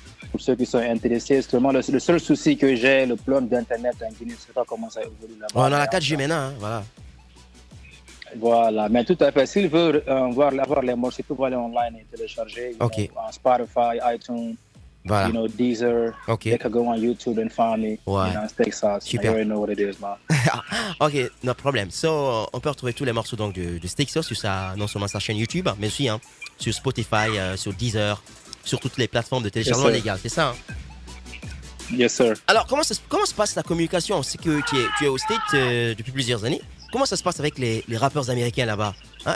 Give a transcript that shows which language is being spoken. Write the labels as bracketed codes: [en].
[fr] Pour ceux qui sont intéressés, seulement le seul souci que j'ai, le plan d'internet en Guinée, je ne sais pas comment ça évolue là-bas. On a la 4G maintenant, hein, voilà. Voilà, mais tout à fait. S'ils veulent avoir les morceaux, ils peuvent aller online et télécharger. [en] Okay. On Spotify, iTunes, [fr] voilà. [en] You know, Deezer. Okay. They can go on YouTube and find me. [fr] Ouais. [en] You know, Steak Sauce. [fr] Super. [en] You already know what it is, man. Ok, no problem. [fr] So, on peut retrouver tous les morceaux donc, de Steak Sauce sur non seulement sa chaîne YouTube, mais aussi hein, sur Spotify, sur Deezer, sur toutes les plateformes de téléchargement légales, c'est ça, hein? [en] Yes, sir. [fr] Alors, comment se passe la communication? C'est que tu es au States depuis plusieurs années. Comment ça se passe avec les rappeurs américains là-bas, hein?